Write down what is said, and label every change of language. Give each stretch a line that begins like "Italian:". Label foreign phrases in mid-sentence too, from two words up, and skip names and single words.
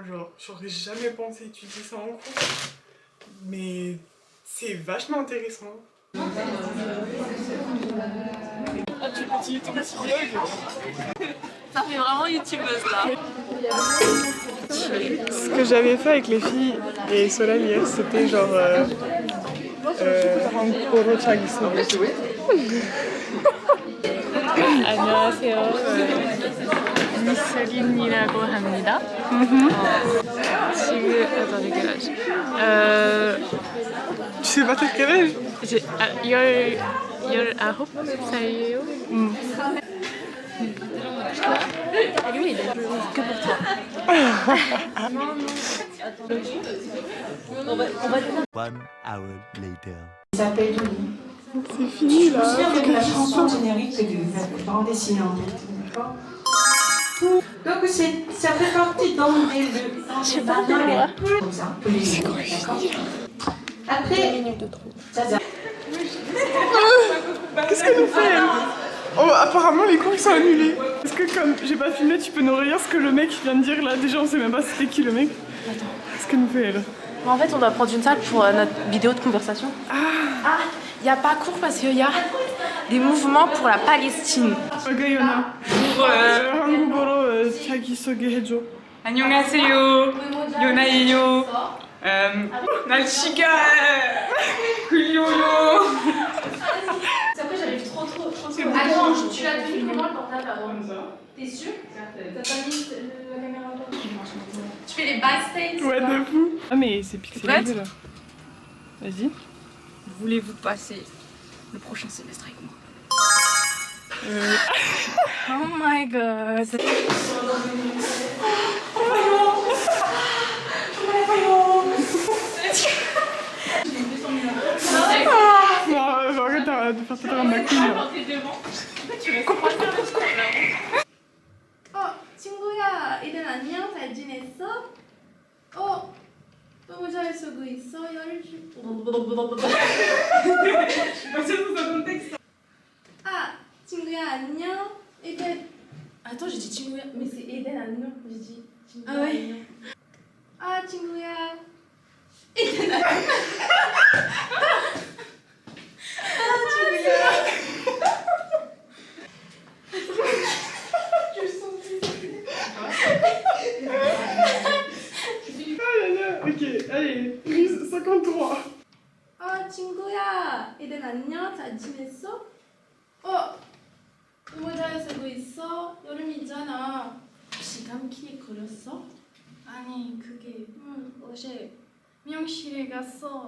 French: Genre, j'aurais jamais pensé étudier ça en cours, mais c'est vachement intéressant. Ah, tu es ton psychologue. Ça fait vraiment youtubeuse là. Ce que j'avais fait avec les filles et Solal hier, c'était genre
Korean: 한국어로 자기소개. 안녕하세요. 미스린이라고 합니다. 지금
French: attendez quel âge Tu sais pas t'as quel âge? j'ai 19살이에요. lui, il est que pour toi.
English: One hour later.
French: s'appelle Tony. C'est fini là. Je me souviens de la chanson générique de bande dessinée en fait. D'accord. Donc ça fait partie dans les mangas, comme ça, tous les jours, d'accord. Après, ça. Qu'est-ce qu'elle nous fait elle? Oh, apparemment les cours ils sont annulés. Est-ce que comme j'ai pas filmé, tu peux nous relire ce que le mec vient de dire là? Déjà on sait même pas c'était qui le mec. Qu'est-ce qu'elle nous fait elle? En fait, on doit prendre une salle pour notre vidéo de conversation. Ah, il n'y a pas cours parce qu'il y a des mouvements pour la Palestine. Ok, Yona.
Korean: 한국어로 자기소개해줘. 안녕하세요. 요나예요. 날씨가 흘려요.
French: Après, j'arrive trop. Attends, tu l'as tenu comment le portable avant? T'es sûr? T'as pas mis la caméra en toi? Tu fais les backstage? Ouais, de fou. Ah, mais c'est pixelisé là. Vas-y. Voulez-vous passer le prochain semestre avec moi?
English: Oh my god.
French: Non, arrête de faire tout un McQueen là.
Korean: 친구야, 이른 안녕? 잘 지냈어? 너무 잘 쓰고 있어? 친구야, 안녕? 이른...
French: Attends, j'ai dit 친구야. souviens, mais c'est Eden 안녕. J'ai dit. Ah ouais.
Korean: Ah 친구야. Eden 안녕. Ah 친구야.
French: Je sens Ok, allez, prise 53.
Korean: 아 친구야. Eden 안녕. 잘 지냈어? 너무 잘 쓰고 있어? 여름이잖아. 혹시 감기 걸렸어? 아니 그게 어제 미용실에 갔어.